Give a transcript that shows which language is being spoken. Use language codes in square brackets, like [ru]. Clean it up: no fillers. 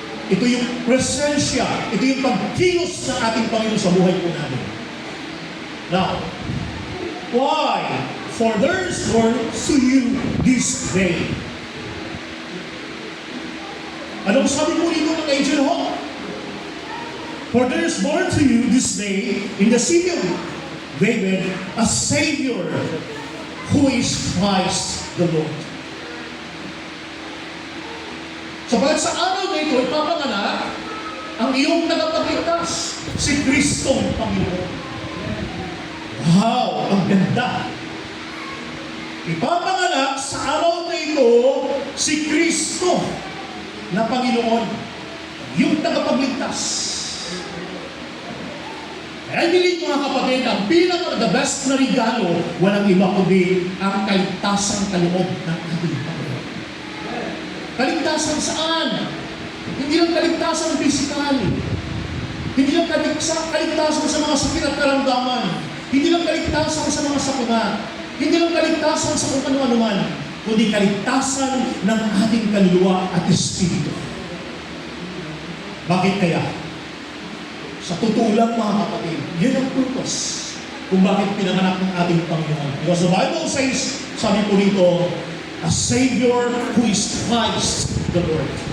[tl] Ito yung presensya, ito yung pagkilos ng ating Panginoon sa buhay po natin. [en] Now, why? For there is born to you this day. [tl] Anong sabi po dito ng angel ho? [en] For there is born to you this day in the city of David a Savior who is Christ the Lord. [tl] Sapagat sa araw na ito, ipapanganak ang iyong tagapagligtas, si Kristong Panginoon. Wow! Ang ganda! Ipapanganak sa araw na ito, si Kristo na Panginoon, yung tagapagligtas. [en] I believe [tl] mga kapatid, ang the best na regalo, walang iba kundi ang kaligtasang kaloob ng ating Panginoon. Kaligtasan saan? Hindi lang kaligtasan pisikal. Hindi lang kaligtasan sa mga sakit at karamdaman. Hindi lang kaligtasan sa mga sakuna. Hindi lang kaligtasan sa kung ano-ano man, kundi kaligtasan ng ating kaluluwa at espiritu. Bakit kaya? Sa totoo lang mga kapatid, yun ang purpose kung bakit pinanganak ng ating Panginoon. [en] Because the Bible says, [tl] sabi po dito, [en] a Savior who is Christ the Lord.